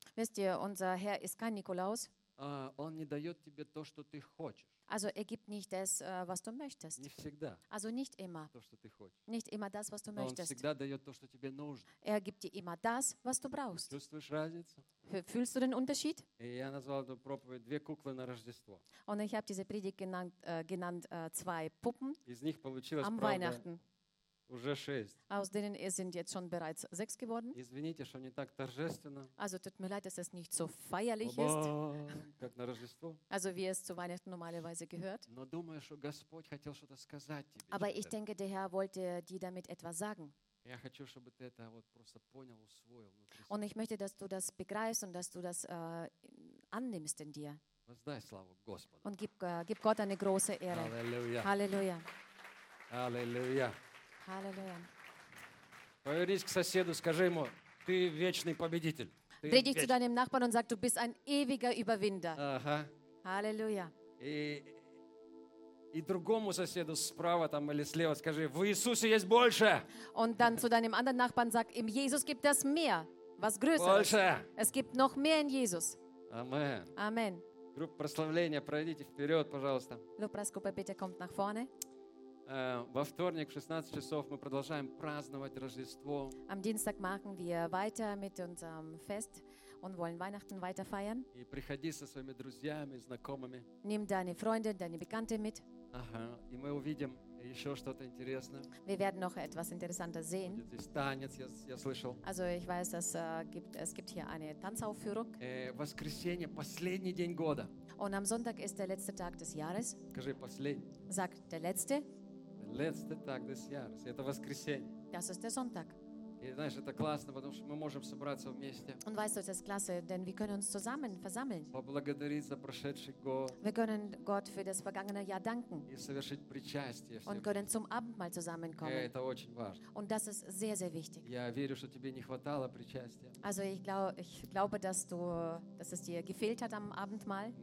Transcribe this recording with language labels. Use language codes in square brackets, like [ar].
[de] Wisst ihr, unser Herr ist kein Nikolaus. [ru] Он не дает тебе то, что ты хочешь. [de] Also er gibt nicht das, was du möchtest. [ru] Не всегда. [de] Also nicht immer. [ru] То, что ты хочешь. [de] Nicht immer das, was du möchtest. [ru] Он всегда дает то, что тебе нужно. [de] Er gibt dir immer das, was du brauchst. [ru] Чувствуешь разницу? [de] Fühlst du den Unterschied? [ru] И я назвал эту проповедь «Две куклы на Рождество». [de] Und ich habe diese Predigt genannt «Zwei Puppen». [ru] Из них получилось [de] am Weihnachten. [ru] Уже шесть. [de] Aus denen sind jetzt schon bereits sechs geworden. [ru] Извините, что не так торжественно. [de] Also tut mir leid, dass es nicht so feierlich ist. [ru] Как на Рождество. [de] Also wie es zu Weihnachten normalerweise gehört. [ru] Но думаю, что Господь хотел что-то сказать тебе. [de] Aber ich denke, der Herr wollte dir damit etwas sagen. [ru] Я хочу, чтобы ты это вот просто понял, усвоил. [de] Und ich möchte, dass du das begreifst und dass du das annimmst in dir. [ru] Воздай славу Господу. [de] Und gib Gott eine große Ehre. Halleluja. Halleluja. [ru] Аллилуйя. Аллилуйя. Повернись к соседу, скажи ему, ты вечный победитель. [de] Dreh dich zu deinem Nachbarn und sag, du bist ein ewiger Überwinder. Aha. Halleluja. [ru] И другому соседу справа там или слева скажи, в Иисусе есть больше. [de] Und dann zu deinem anderen Nachbarn sag, im Jesus gibt es mehr, was größer. [ru] Больше. [de] Es gibt noch mehr in Jesus. Amen. Amen. [ru] Группа прославления, пройдите вперед, пожалуйста. [de] Lobpreisgruppe, bitte kommt nach vorne. [ru] Во вторник в 16 часов мы продолжаем праздновать Рождество. [de] Am Dienstag machen wir weiter mit unserem Fest und wollen Weihnachten weiter feiern. [ru] И приходи со своими друзьями, знакомыми. [de] Nimm deine Freunde, deine Bekannte mit. Ага. [ru] И мы увидим еще что-то интересное. [de] Wir werden noch etwas Interessantes sehen. [ru] Будет здесь танец, я слышал. [de] Also ich weiß, dass es gibt hier eine Tanzaufführung. [ru] Воскресенье, последний день года. [de] Und am Sonntag ist der letzte Tag des Jahres. [ru] Скажи последний. [de] Sag der letzte. Letzte Tag des Jahres. [ru] Это воскресенье. [de] Das ist der Sonntag. [ru] И знаешь, это классно, потому что мы можем собраться вместе. [de] Und weißt du, es ist klasse, denn wir können uns zusammen versammeln. [ru] Поблагодарить за прошедший год. [de] Wir können Gott für das vergangene Jahr danken. [ru] И совершить причастие. [de] Und können zum Abendmahl zusammenkommen. [ru] Это очень важно. [de] Und das ist sehr, sehr wichtig. [ru] Я верю, что тебе не хватало причастия. [de] Also ich glaube, dass es dir gefehlt hat am Abendmahl.